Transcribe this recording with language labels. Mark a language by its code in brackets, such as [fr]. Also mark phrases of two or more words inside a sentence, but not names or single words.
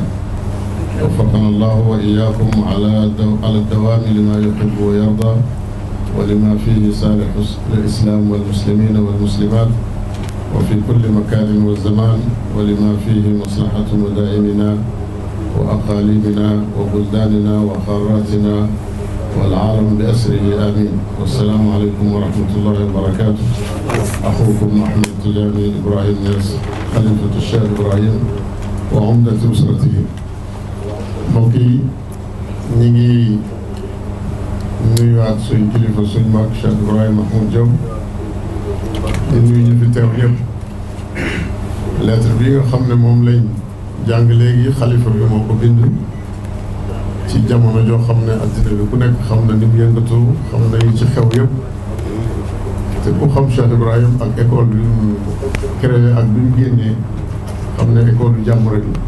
[ar] وفقنا الله وإياكم على الدوام لما يحب ويرضى ولما فيه صالح للإسلام والمسلمين والمسلمات وفي كل مكان والزمان، ولما فيه مصلحة مدائننا وأقاليمنا وبلداننا وقاراتنا والعالم بأسره آمين. والسلام عليكم ورحمة الله وبركاته. أخوكم أحمد تجاني إبراهيم نياس خليفة الشيخ إبراهيم وعمدة أسرته. [wo] mbokk yi ñi ngi nuyuwaat suñ kilifa suñ mag Cheikh Ibrahima Mahmoud Diop di nuyu ñu fi teew ñëpp. lettre bi nga xam ne moom lañ jàng léegi xalifa bi moo ko bind ci jamono joo xam ne addina bi ku nekk xam na ni mu yëngatu, xam na yi ci xew yëpp, te ku xam Cheikh Ibrahim ak école bi mu créé ak bi mu génnee xam ne école du jàmm rek la.